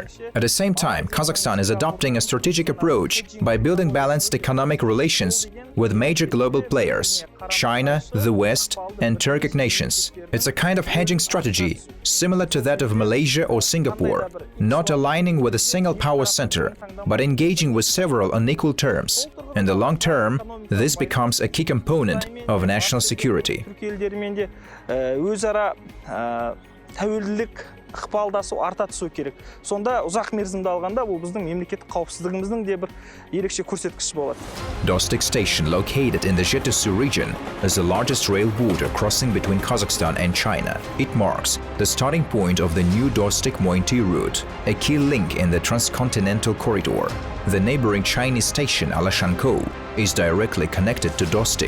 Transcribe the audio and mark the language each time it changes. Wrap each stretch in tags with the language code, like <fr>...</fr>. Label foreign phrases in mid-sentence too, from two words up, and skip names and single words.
<en>At the same time, Kazakhstan is adopting a strategic approach by building balanced economic relations with major global players, China, the West, and Turkic nations. It's a kind of hedging strategy, similar to that of Malaysia or Singapore, not aligning with a single power center, but engaging with several on equal terms. In the long term, this becomes a key component of national security.</en> <kk>ықпалдасу арта түсу керек. Сонда ұзақ мерзімді алғанда бұл біздің мемлекеттік қауіпсіздігіміздің де бір ерекше көрсеткіші болады.</kk> <en>Dostyk Station, located in the Zhetysu region, is the largest rail border crossing between Kazakhstan and China. It marks the starting point of the new Dostyk-Moyynty route, a key link in the transcontinental corridor. The neighboring Chinese station Alashankou is directly connected to Dostyk.</en>